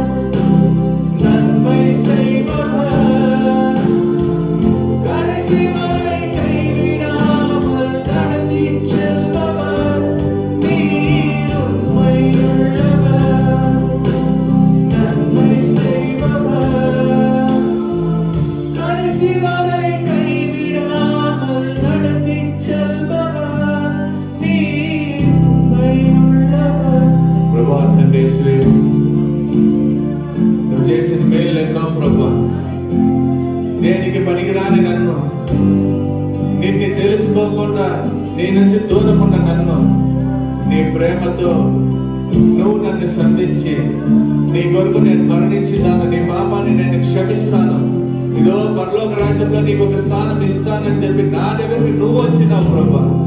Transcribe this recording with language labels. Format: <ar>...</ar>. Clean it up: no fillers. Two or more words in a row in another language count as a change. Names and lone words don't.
<ta>நன்மை செய்பவர் கடைசி வரை கைவிடாமல் நடத்தி செல்பவர் நீர் உண்மையுள்ளவர் நன்மை செய்பவர் கடைசி வரை கைவிடாமல் நடத்தி செல்பவர் நீர் உண்மையுள்ளவர்.</ta> <te>ప్రభువా తండ్రి యేసువే నువ్వు చేసిన మేలు ఎన్నో ప్రభువా దేనికి పనికిరాని నన్ను నిన్ను తెలుసుకోకుండా నీ నుంచి దూరం ఉన్న నన్ను నీ ప్రేమతో నువ్వు నన్ను సంధించి నీ కొరకు నేను మరణించినాను నీ పాపాన్ని నేను క్షమిస్తాను ఇదో పరలోక రాజ్యంలో నీకు ఒక స్థానం ఇస్తానని చెప్పి నా దగ్గరికి నువ్వు వచ్చినావు ప్రభా</te>